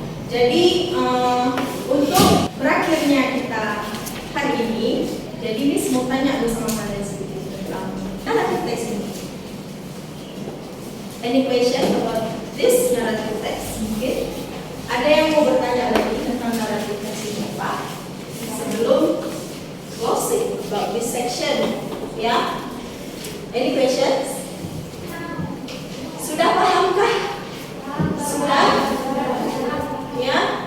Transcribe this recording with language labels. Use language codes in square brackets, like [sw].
[id] Jadi untuk berakhirnya kita hari ini, jadi Miss mau tanya dulu sama kalian sedikit tentang narrative text ini. [en] Any question about this narrative text? [id] Mungkin ada yang mau bertanya lagi tentang narrative text ini, Pak? Sebelum closing [en] about this section, [id] ya? [en] Any questions? [id] Sudah pahamkah? Sudah? Ya?